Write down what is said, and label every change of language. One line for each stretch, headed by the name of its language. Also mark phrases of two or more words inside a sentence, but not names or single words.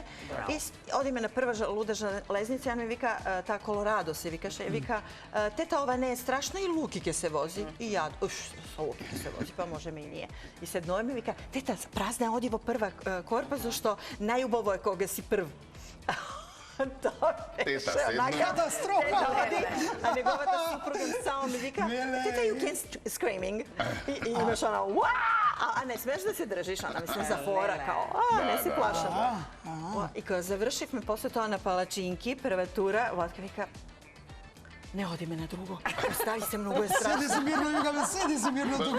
Macedonian: И одиме на прва луда железница, ја ми вика, таа Колорадо се викаше, вика, тета, ова не е страшно и Луки ќе се вози. И ја, со Луки ќе се вози, па можеме и ние. И седновме, вика, тета, празна, оди во прва корпа, зашто најубаво е кога си прв. Тоа беше катастрофа. А неговата супруга само ми вика, тета,
English: you can screaming.
Macedonian: И имаш она, а не смеш да се држиш, она мислам за фора, као, не си плашам. И кога завршивме после тоа на палачинки, прва тура, Владка вика, не одиме на друго. Остави се, многу е страшно. Седи си мирно, викаме, седи си мирно тука.